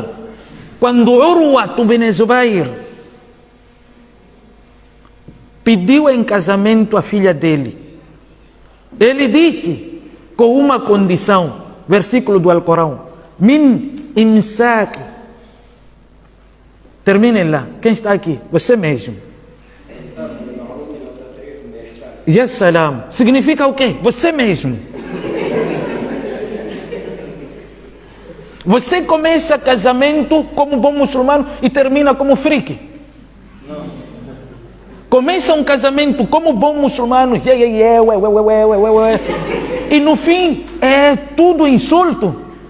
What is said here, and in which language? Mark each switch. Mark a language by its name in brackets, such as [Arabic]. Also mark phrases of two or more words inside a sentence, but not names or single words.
[Portuguese] Quando Urwa bin Zubair pediu em casamento a filha dele, ele disse com uma condição, versículo do Alcorão: [Arabic] من إمساك. [Portuguese] Terminem lá. Quem está aqui? Você mesmo. [Arabic] يا سلام. [Portuguese] Significa o quê? Você mesmo. Você começa casamento como bom muçulmano e termina como freak. Começa um casamento como bom muçulmano, e no fim é tudo insulto.